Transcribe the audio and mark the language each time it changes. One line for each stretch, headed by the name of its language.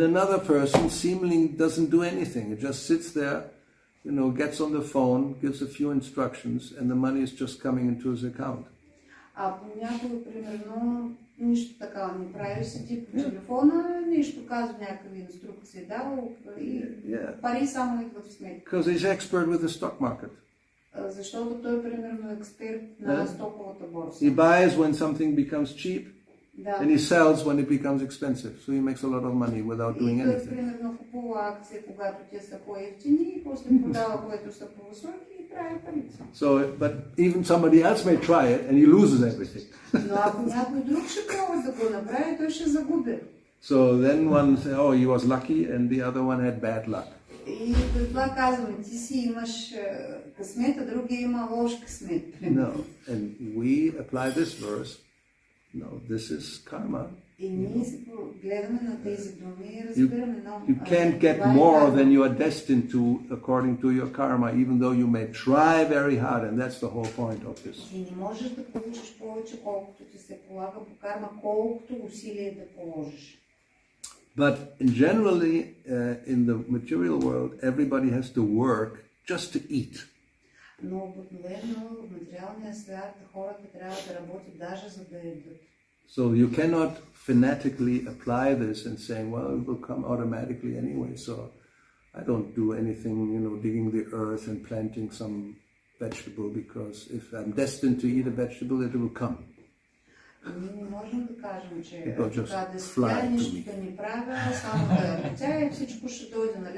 English: And another person seemingly doesn't do anything. It just sits there, gets on the phone, gives a few instructions, and the money is just coming into his account.
Bulgarian: Някой, примерно, нищо такава не прави, седи по телефона, нищо казва, някакви инструкции дава и пари само идват в сметка.
English: Because he's expert with the stock market.
Bulgarian: Защото той, примерно, експерт на стоковата борса.
English: He buys when something becomes cheap, and he sells when it becomes expensive. So he makes a lot of money without doing anything. anything.
Bulgarian: Примерно, купува акции, когато те са по-евтини, и после продава, което са по-високи и прави парите.
English: So, but even somebody else may try it and he loses everything.
Bulgarian: Но ако някой друг ще пробва да го направи, той ще загуби.
English: So then one say, oh, he was lucky, and the other one had bad luck.
Bulgarian: И това казваме, ти си имаш късмет, а другия има лош късмет.
English: No, and we apply this verse. No, this is karma.
Bulgarian: И ние гледаме на тези думи и разбираме,
English: You can't get more than you are destined to according to your karma, even though you may try very hard, and that's the whole point of this.
Bulgarian: И не можеш да получиш повече, колкото ти се полага по карма, колкото усилие да положиш.
English: But generally, in the material world, everybody has to work just to eat.
Bulgarian: Но обикновено в материалния свят хората трябва да работят даже за да ядат.
English: So you cannot fanatically apply this and saying, well, it will come automatically anyway, so I don't do anything, digging the earth and planting some vegetable, because if I'm destined to eat a vegetable, it will come.
Bulgarian: Ние не можем да кажем, че така да сега нищо да не правя, само да летя и всичко ще дойде, нали?